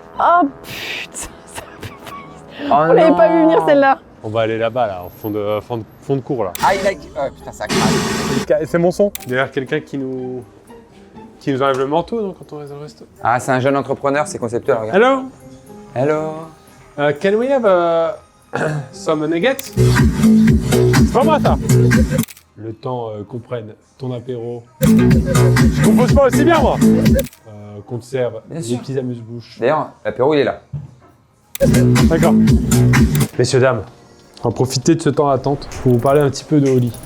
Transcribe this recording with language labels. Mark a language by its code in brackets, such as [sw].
[fr] Oh putain, ça fait... Oh On l'avait pas vu venir celle-là. On va aller là-bas, là, au fond de cours, là. [en] I like. [fr] Oh putain, ça craque. C'est mon son. Derrière quelqu'un qui nous enlève le manteau donc, quand on reste au resto. Ah, c'est un jeune entrepreneur, c'est conceptuel, regarde. [en] Hello. Hello. Can we have some nuggets? [fr] C'est pas moi ça. Le temps qu'on prenne ton apéro. Je compose pas aussi bien moi. Qu'on te serve Bien des sûr. petits amuse-bouches. D'ailleurs, l'apéro, il est là. D'accord. Messieurs, dames, on va profiter de ce temps d'attente pour vous parler un petit peu de Oli.